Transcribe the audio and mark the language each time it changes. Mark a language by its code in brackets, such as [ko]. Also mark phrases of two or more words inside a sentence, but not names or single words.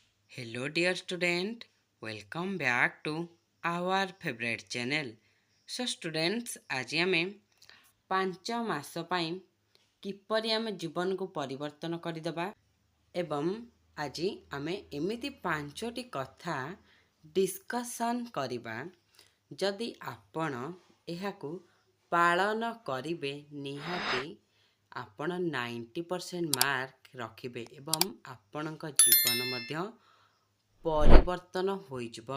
[en] Hello dear student, welcome back to our favorite channel. So students, [or] ଆଜି ଆମେ 5 ମାସ ପାଇଁ କିପରି ଆମେ ଜୀବନକୁ ପରିବର୍ତ୍ତନ କରିଦେବା ଏବଂ ଆଜି ଆମେ ଏମିତି 5ଟି କଥା ଡିସ୍କସନ୍ କରିବା ଯଦି ଆପଣ ଏହାକୁ ପାଳନ କରିବେ ନିହାତି ଆପଣ 90% ମାର୍କ ରଖିବେ ଏବଂ ଆପଣଙ୍କ ଜୀବନ ମଧ୍ୟ ପରିବର୍ତ୍ତନ ହୋଇଯିବ।